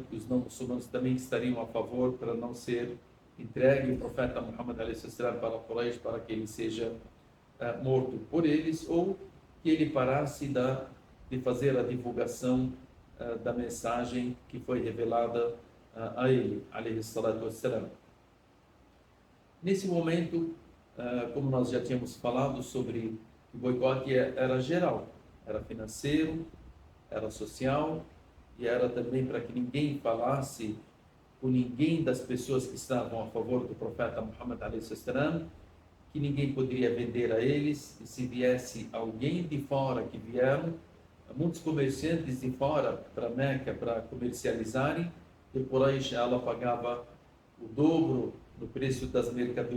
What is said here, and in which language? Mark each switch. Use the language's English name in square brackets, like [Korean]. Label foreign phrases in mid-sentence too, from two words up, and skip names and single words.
[Portuguese] e os não muçulmanos também estariam a favor para não ser entregue o profeta Muhammad a.s. para Quraysh, para que ele seja morto por eles, ou que ele parasse de fazer a divulgação da mensagem que foi revelada a ele, [Arabic] عليه الصلاة والسلام. [Portuguese] Nesse momento, como nós já tínhamos falado sobre o boicote, era geral, era financeiro, era social, e era também para que ninguém falasse com ninguém das pessoas que estavam a favor do profeta Muhammad a.s., que ninguém poderia vender a eles, e se viesse alguém de fora, que vieram muitos comerciantes de fora para Meca para comercializarem, e por aí já ela pagava o dobro do preço das mercadorias.